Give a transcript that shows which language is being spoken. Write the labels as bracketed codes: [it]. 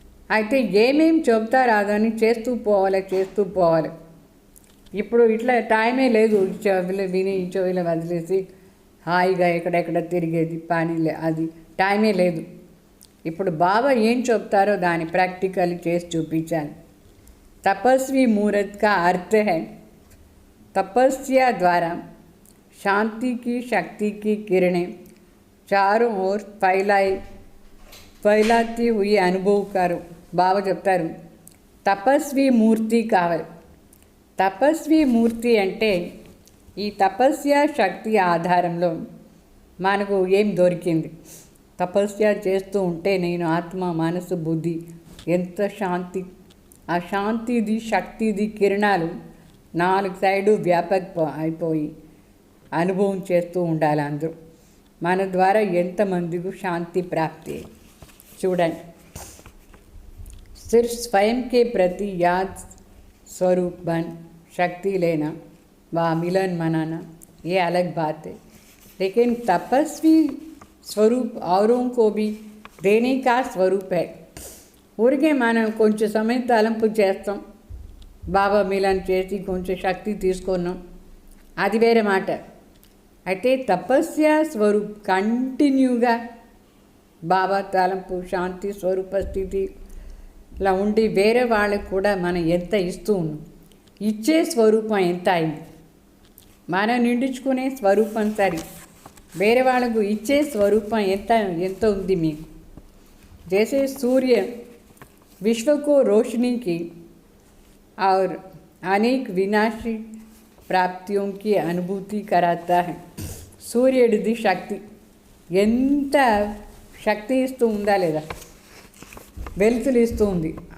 [te] అయితే ఏమేమి చెప్తారో అదని చేస్తూ పోవాలి. ఇప్పుడు ఇట్లా టైమే లేదు, చెవిలో విని చెవిలో వదిలేసి హాయిగా ఎక్కడెక్కడ తిరిగేది పని అది టైమే లేదు. ఇప్పుడు బాబా ఏం చెప్తారో దాన్ని ప్రాక్టికల్ చేసి చూపించాలి. తపస్వి ముహూర్త్ కా అర్థ హై తపస్య [hi] ద్వారా शांति की शक्ति की किरणें चारों ओर फैलाती हुई अनुभव करो. [te] బాబా చెప్తారు తపస్వి మూర్తి కావాలి. తపస్వి మూర్తి అంటే ఈ తపస్య శక్తి ఆధారంలో మనకు ఏం దొరికింది. తపస్య చేస్తూ ఉంటే నేను ఆత్మ, మనసు, బుద్ధి ఎంత శాంతి, ఆ శాంతిది శక్తిది కిరణాలు 4 సైడు వ్యాపక అయిపోయి అనుభవం చేస్తూ ఉండాలి అందరూ. మన ద్వారా ఎంతమందికి శాంతి ప్రాప్తి చూడండి. [hi] सिर्फ स्वयं के प्रति याद स्वरूप बन शक्ति लेना व मिलन मनाना ये अलग बात है, लेकिन तपस्वी स्वरूप औरों को भी देने का स्वरूप है. [te] ఊరికే మనం కొంచెం సమయం తలంపు చేస్తాం, బాబా మిలన్ చేసి కొంచెం శక్తి తీసుకున్నాం, అది వేరే మాట. అయితే తపస్య స్వరూప్ కంటిన్యూగా బాబా తలంపు శాంతి స్వరూప స్థితిలా ఉండి వేరే వాళ్ళకు కూడా మనం ఎంత ఇస్తూ ఉన్నాం, ఇచ్చే స్వరూపం ఎంత అయింది, మనం నిండించుకునే స్వరూపం సరి, వేరే వాళ్ళకు ఇచ్చే స్వరూపం ఎంత ఉంది మీకు. [hi] जैसे सूर्य विश्व को रोशनी की और अनेक विनाशी प्राप्तियों की अनुभूति कराता है. [te] సూర్యుడిది శక్తి ఎంత శక్తి ఇస్తూ ఉందా లేదా, వెలుతులు ఇస్తూ ఉంది.